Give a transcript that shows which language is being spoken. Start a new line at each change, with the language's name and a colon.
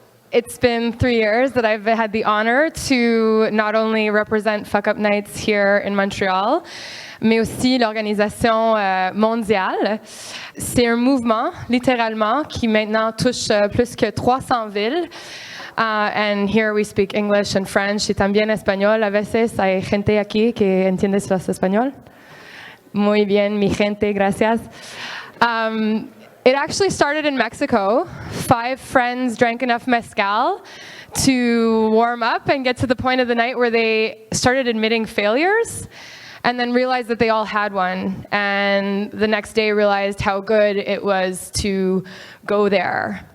English: It's been 3 years that I've had the honor to not only represent FuckUp Nights here in Montreal,
French: mais aussi l'organisation mondiale. C'est un mouvement, littéralement, qui maintenant touche plus que 300 villes.
English: And here we speak English and French
Spanish: y también español. A veces hay gente aquí que entiende los español. Muy bien, mi gente, gracias.
English: It actually started in Mexico. 5 friends drank enough mezcal to warm up and get to the point of the night where they started admitting failures and then realized that they all had one. And the next day realized how good it was to go there.